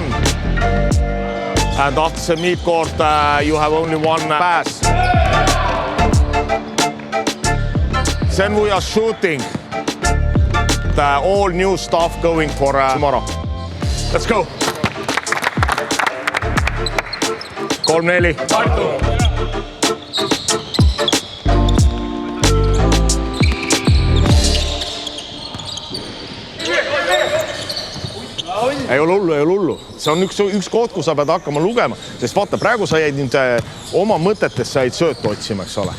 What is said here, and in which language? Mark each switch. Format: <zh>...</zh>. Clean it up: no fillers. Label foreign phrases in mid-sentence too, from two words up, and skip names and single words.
<en>And after the midcourt, you have only 1 pass. Then we are shooting the all new stuff going for tomorrow. Let's go. 3-4.</en> <et>Ei ole hullu. See on üks koht, kus sa pead hakkama lugema, sest vaata, praegu sa jäid nüüd oma mõtetes, sa jäid söötu otsima, eks ole.</et>